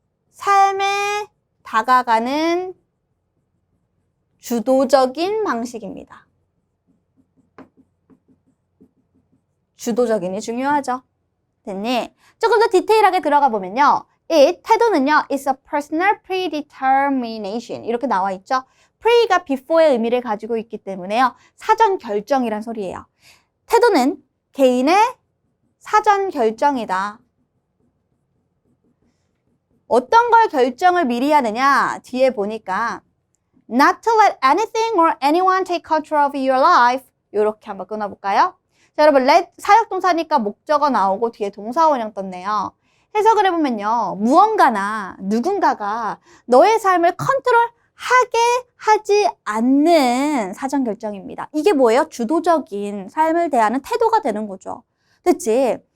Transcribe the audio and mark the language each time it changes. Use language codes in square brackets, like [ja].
[ko] 삶에 다가가는 주도적인 방식입니다. 주도적인이 중요하죠. 됐니? 조금 더 디테일하게 들어가 보면요. 태도는요, [en] is a personal predetermination. [ko] 이렇게 나와 있죠. pre가 before의 의미를 가지고 있기 때문에요. 사전 결정이란 소리예요. 태도는 개인의 사전 결정이다. 어떤 걸 결정을 미리 하느냐? 뒤에 보니까 [en] not to let anything or anyone take control of your life. [ko] 이렇게 한번 끊어볼까요? 자, 여러분, let 사역동사니까 목적어 나오고 뒤에 동사원형 떴네요. 해석을 해보면요. 무언가나 누군가가 너의 삶을 컨트롤하게 하지 않는 사전결정입니다. 이게 뭐예요? 주도적인 삶을 대하는 태도가 되는 거죠. 됐지?